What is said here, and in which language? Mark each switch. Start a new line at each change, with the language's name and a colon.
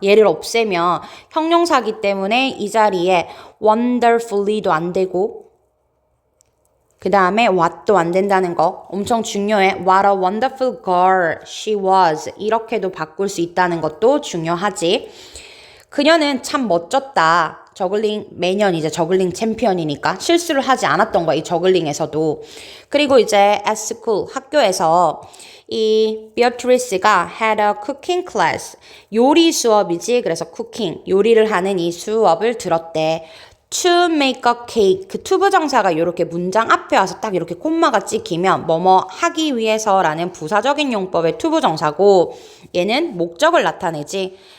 Korean: 얘를 없애면 형용사기 때문에 이 자리에 wonderfully도 안 되고 그 다음에 what도 안 된다는 거 엄청 중요해.
English: What a wonderful girl she was
Korean: 이렇게도 바꿀 수 있다는 것도 중요하지. 그녀는 참 멋졌다. 매년 이제 저글링 챔피언이니까 실수를 하지 않았던 거야. 이 저글링에서도. 그리고 이제 at school, 학교에서 이 비어트리스가
English: had a cooking class.
Korean: 요리 수업이지. 그래서 cooking, 요리를 하는 이 수업을 들었대. to make a cake. 그 to 부정사가 이렇게 문장 앞에 와서 딱 이렇게 콤마가 찍히면 뭐뭐 하기 위해서라는 부사적인 용법의 to 부정사고 얘는 목적을 나타내지.